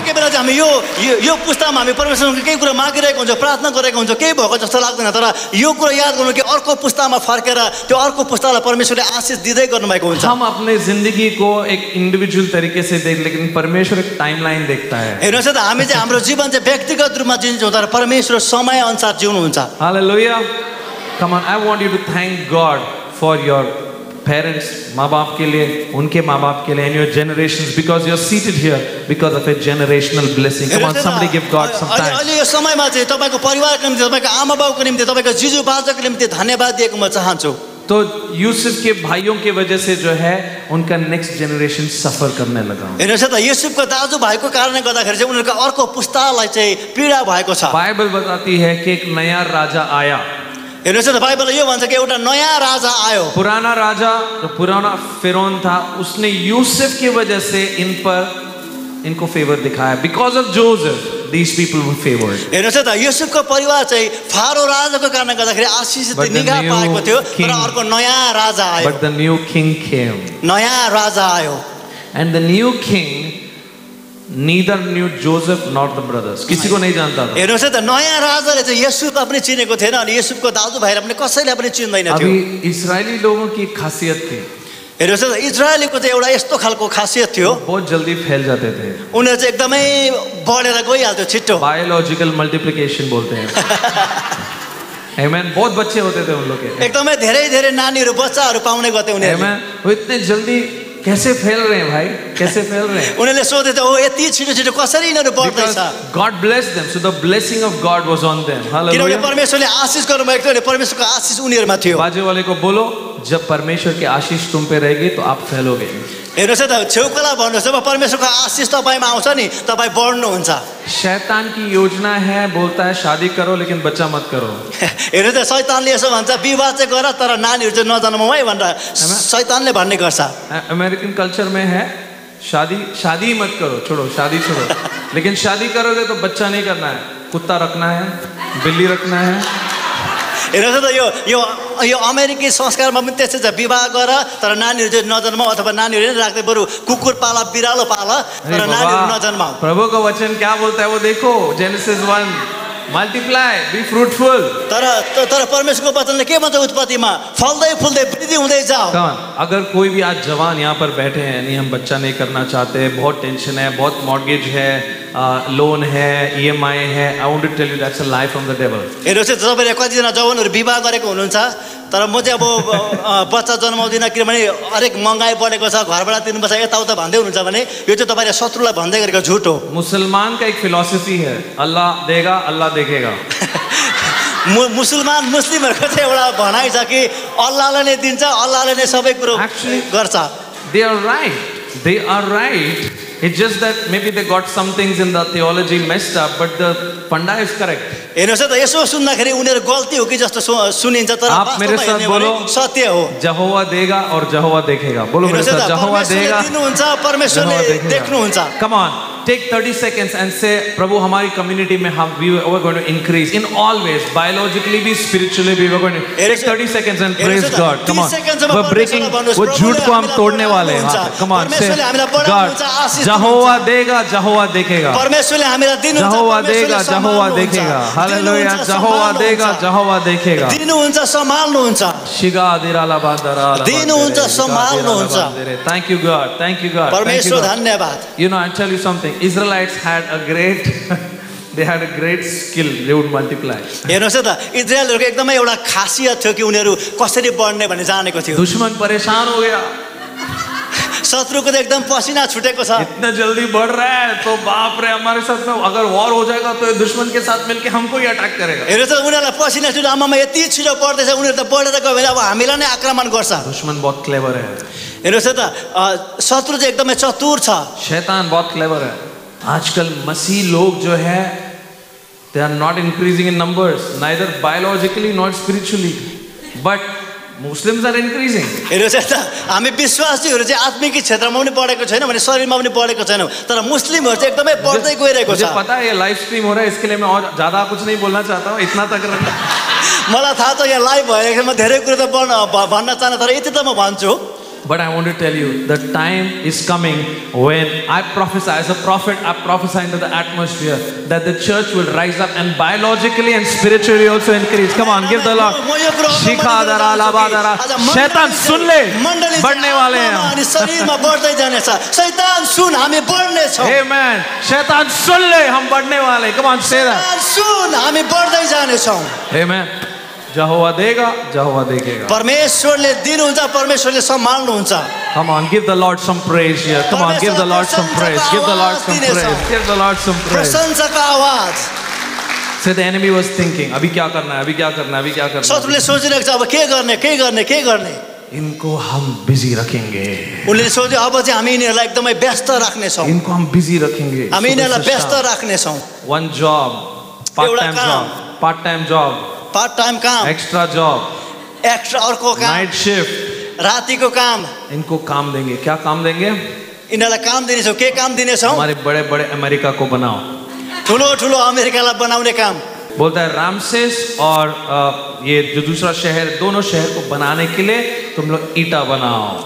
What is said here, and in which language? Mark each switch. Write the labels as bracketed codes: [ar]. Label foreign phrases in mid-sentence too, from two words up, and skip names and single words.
[ne] कोही बेला चाहिँ हामी यो पुस्तामा हामी परमेश्वरको केही कुरा मागिरहेको हुन्छ, प्रार्थना गरेको हुन्छ, केही भएको जस्तो लाग्दैन, तर यो कुरा याद गर्नु कि अर्को पुस्तामा फर्केर त्यो अर्को पुस्तालाई परमेश्वरले आशीष दिँदै गर्नुभएको हुन्छ। [hi] हम अपने जिंदगी को एक इंडिविजुअल तरीके से देख, लेकिन परमेश्वर एक टाइमलाइन देखता है। [ne] हेर्नुहोस् त हामी चाहिँ हाम्रो जीवन चाहिँ व्यक्तिगत रूपमा जिन्छौँ, तर परमेश्वर समय अनुसार जिउनुहुन्छ। [en] Hallelujah. Come on, I want you to thank God for your parents, [hi] माँ बाप के लिए, उनके माँ बाप के लिए, [en] and your generations, because you're seated here because of a generational blessing. Come on, somebody give God some time. [ne] अहिले यो समयमा चाहिँ तपाईँको परिवारको निम्ति, तपाईँको आमा बाउको निम्ति, तपाईँको जिजु बाजुको निम्ति धन्यवाद दिएको म चाहन्छु। [hi] तो यूसुफ के भाइयों के वजह से जो है उनका [en] next generation [hi] सफर करने लगा। [ne] हेर्नुहोस् त युसुफको दाजुभाइको कारणले गर्दाखेरि चाहिँ उनीहरूको अर्को पुस्तालाई चाहिँ पीडा भएको छ। [hi] बाइबल बताती है कि एक नया राजा आया। [ne] हेर्नुहोस् त बाइबलले यो भन्छ कि एउटा नयाँ राजा आयो। [hi] पुराना राजा जो पुराना फिरौन था, उसने यूसुफ की वजह से इनको फेवर दिखाया। [en] because of Joseph these people were favored. [ne] हेर्नुहोस् त युसुफको परिवार चाहिँ फारो राजाको कारणले गर्दाखेरि आशीषित निगाह पाएको थियो, तर अर्को नयाँ राजा आयो। [en] But the new king came. [ne] नयाँ राजा आयो। [en] And the new king neither knew Joseph nor the brothers. [hi] किसी को नहीं जानता था। [ne] हेर्नुहोस् त नयाँ राजाले चाहिँ युसुफ पनि चिनेको थिएन, अनि युसुफको दाजुभाइलाई पनि कसैले पनि चिन्दैन थियो। [hi] अभी इस्राएली लोगों की खासियत थी। [ne] हेर्नुहोस् त इजरायलीको चाहिँ एउटा यस्तो खालको खासियत थियो, [hi] बहुत जल्दी फैल जाते थे। [ne] उनीहरू चाहिँ एकदमै बढेर गइहाल्थ्यो छिट्टो। [en] biological multiplication [hi] बोलते हैं। [en] Amen. [hi] बहुत बच्चे होते थे उन लोग के। [ne] एकदमै धेरै नानीहरू बच्चाहरू पाउने गर्थे उनीहरू। [en] Amen. [hi] वो इतने जल्दी कैसे फैल रहे हैं भाई, कैसे फैल रहे हैं? [ne] उनीहरूले सोधे थे, ओ यति छिटो कसरी यिनीहरू बढ्दैछ? [en] God blessed them, so the blessing of God was on them. [ne] किनभने [en] Hallelujah. [ne] परमेश्वरले आशीष गर्नुभएको थियो, अनि परमेश्वरको आशीष उनीहरूमा थियो। [hi] बाजू वाले को बोलो, जब परमेश्वर की आशीष तुम पे रहेगी तो आप फैलोगे। [ne] हेर्नुहोस् त छेउकोलाई भन्नुहोस्, जब परमेश्वरको आशीष तपाईँमा आउँछ नि, तपाईँ बढ्नुहुन्छ। [hi] शैतान की योजना है, बोलता है शादी करो लेकिन बच्चा मत करो। [ne] हेर्नुहोस् त शैतानले यसो भन्छ, विवाह चाहिँ गर तर नानीहरू चाहिँ नजन्माऊ है भनेर शैतानले भन्ने गर्छ। [en] American culture [hi] में है शादी मत करो, छोड़ो शादी छोड़ो, लेकिन शादी करोगे तो बच्चा नहीं करना है, कुत्ता रखना है, बिल्ली रखना है। [ne] हेर्नुहोस् त यो अमेरिकी संस्कारमा पनि त्यस्तै छ, विवाह गर तर नानीहरू चाहिँ नजन्माऊ, अथवा नानीहरू नै राख्दै बरु कुकुर पाला, बिरालो पाला तर नानीहरू नजन्माऊ। [hi] प्रभु का वचन क्या बोलता है वो देखो, जेनेसिस 1, [en] multiply, be fruitful. [ne] तर परमेश्वरको वचनले के भन्छ उत्पत्तिमा, फल्दै फुल्दै वृद्धि हुँदै जाओ। [hi] अगर कोई भी आज जवान यहाँ पर बैठे हैं, नहीं हम बच्चा नहीं करना चाहते, बहुत टेंशन है, बहुत मॉर्गेज है, लोन है, EMI है, [en] I want to tell you that's a lie from the devil. [ne] हेर्नुहोस् त तपाईँले कतिजना जवानहरू विवाह गरेको हुनुहुन्छ, तर म चाहिँ अब बच्चा जन्माउँदिनँ किनभने हरेक महँगाई बढेको छ, घरबाट तिर्नुपर्छ, यताउता भन्दै हुनुहुन्छ भने यो चाहिँ तपाईँले शत्रुलाई भन्दै गरेको झुट हो। [hi] मुसलमान का एक फिलोसफी है, अल्लाह देगा अल्लाह देखेगा। [ne] मुस्लिमहरूको चाहिँ एउटा भनाइ छ कि अल्लाहले नै दिन्छ, अल्लाहले नै सबै कुरो गर्छ। [en] They are right. It's just that maybe they got some things in the theology messed up, but the funda is correct. [ne] हेर्नुहोस् त यसो सुन्दाखेरि उनीहरू गल्ती हो कि जस्तो सुनिन्छ, तर [hi] आप मेरे साथ बोलो, [ne] सत्य हो। [hi] यहोवा देगा और यहोवा देखेगा। बोलो मेरे साथ, यहोवा देगा, [ne] दिनुहुन्छ, परमेश्वरले देख्नुहुन्छ। [en] Come on, take 30 seconds and say, Prabhu, [hi] हमारी community में [en] we were going to increase in all ways, biologically भी, spiritually भी. We were going to take 30 seconds and praise God. Come on. We're breaking. [hi] वो झूठ को हम तोड़ने वाले हैं. [en] Come on, say, God, [hi] Jehovah देगा, Jehovah देखेगा. Jehovah देगा, Jehovah देखेगा. Hallelujah. Jehovah देगा, Jehovah देखेगा. [ne] दिनुहुन्छ सम्हाल्नुहुन्छ. शिगा दिराला बांदरा. दिनुहुन्छ सम्हाल्नुहुन्छ. [en] Thank you God. Thank you God. [ne] परमेश्वर धन्यवाद. [en] You know, I'll tell you something. Israelites had a great, they had a great skill. They would multiply. [ne] हेर्नुहोस् त इजरायलहरुको एकदमै एउटा खासियत थियो कि उनीहरू कसरी बढ्ने भन्ने जानेको थियो. [hi] दुश्मन परेशान हो गया. [ne] शत्रुको त एकदम पसिना छुटेको छ. [hi] इतना जल्दी बढ़ रहा है तो बाप रे हमारे साथ में अगर वॉर हो जाएगा तो दुश्मन के साथ मिलके हमको ही अटैक करेगा. [ne] हेर्नुहोस् त उनीहरुलाई पसिना छुट्यो आमामा यति छिटो बढ्दैछ उनीहरु त बढेर गयो भने अब हामीलाई नै आक्रमण गर्छ. [hi] दुश्मन बहुत क्लेवर है. [ne] हेर्नुहोस् त शत्रु चाहिँ एकदमै चतुर छ. [hi] शैतान बहुत क्लेवर है. आजकल मसीह लोग जो है [en] they are not increasing in numbers, neither biologically nor spiritually, but Muslims are increasing. [ne] हेर्नुहोस् त हामी विश्वासीहरु चाहिँ आत्मिक क्षेत्रमा पनि बढेको छैन भने शरीरमा पनि बढेको छैन तर मुस्लिमहरु चाहिँ एकदमै बढ्दै गइरहेको छ. [hi] मुझे पता है ये [en] live stream [hi] हो रहा है इसके लिए मैं और ज्यादा कुछ नहीं बोलना चाहता हूं इतना तक [ne] मलाई थाहा छ यहाँ लाइभ भएको म धेरै कुरा त भन्न चाहन्न तर यति त म भन्छु. [en] But I want to tell you, the time is coming when I prophesy, as a prophet, I prophesy into the atmosphere that the church will rise up and biologically and spiritually also increase. Come on, give the Lord. Shikadara, labadara. [hi] शैतान सुन ले, बढ़ने वाले हैं. [ne] शरीरमा बढ्दै जानेछ. शैतान सुन हामी बढ्ने छौं. [en] Amen. [hi] शैतान सुन ले, हम बढ़ने वाले. [en] Come on, say that. [ne] शैतान सुन हामी बढ्दै जानेछौं. [hi] Amen. Jehovah देगा, Jehovah देखेगा. [ne] परमेश्वरले दिनुहुन्छ, परमेश्वरले सम्हाल्नुहुन्छ. [en] Come on, give the Lord some praise here. Come on, give the Lord some praise. Give the Lord some praise. Give the Lord some praise. [ne] प्रशंसाको आवाज. [en] So the enemy was thinking, [hi] अभी क्या करना है? अभी क्या करना है? अभी क्या करना है? [ne] शत्रुले सोचिरहेको छ अब के गर्ने? के गर्ने? के गर्ने? [hi] इनको हम बिजी रखेंगे. [ne] उनले सोच्यो अब चाहिँ हामी यिनीहरुलाई एकदमै व्यस्त राख्ने छौं. [hi] इनको हम बिजी रखेंगे. [ne] हामी यिनीहरुलाई व्यस्त राख्ने छौं. [en] One job, part-time job, part-time job. part time [ne] काम. [en] extra job. [ne] एक्स्ट्रा अर्को काम. [en] night shift. [ne] रातिको काम. [hi] इनको काम देंगे. क्या काम देंगे? [ne] इनलाई काम दिनेछौ. के काम दिनेछौ? [hi] हमारे बड़े-बड़े अमेरिका को बनाओ. [ne] ठुलो-ठुलो अमेरिकालाई बनाउने काम. [hi] बोलता है रामसेस और ये जो दूसरा शहर दोनों शहर को बनाने के लिए तुम लोग ईटा बनाओ.